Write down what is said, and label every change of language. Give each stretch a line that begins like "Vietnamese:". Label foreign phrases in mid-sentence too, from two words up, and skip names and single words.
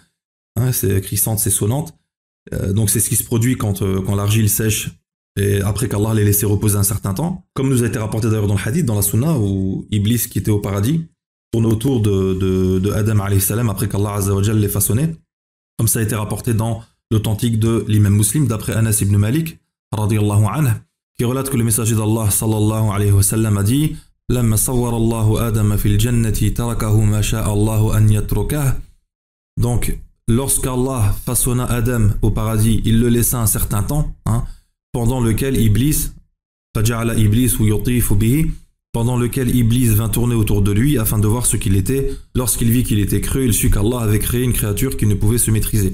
French: C'est crissante, c'est sonnante. Donc c'est ce qui se produit quand l'argile sèche et après qu'Allah l'ait laissé reposer un certain temps. Comme nous a été rapporté d'ailleurs dans le hadith, dans la sunna, où Iblis qui était au paradis tourne autour de Adam
Arabic: عليه السلام
French: après qu'Allah
Arabic: عز وجل
French: l'ait façonné. Comme ça a été rapporté dans l'authentique de l'imam muslim d'après Anas ibn Malik
Arabic: رضي الله عنه,
French: qui relate que le messager d'Allah
Arabic: صلى الله عليه وسلم
French: a dit
Arabic: لما صور الله آدم في الجنة تركه ما شاء الله أن يتركه.
French: Donc lorsqu'Allah façonna Adam au paradis, il le laissa un certain temps, pendant lequel Iblis, pendant lequel Iblis vint tourner autour de lui afin de voir ce qu'il était. Lorsqu'il vit qu'il était creux, il sut qu'Allah avait créé une créature qui ne pouvait se maîtriser.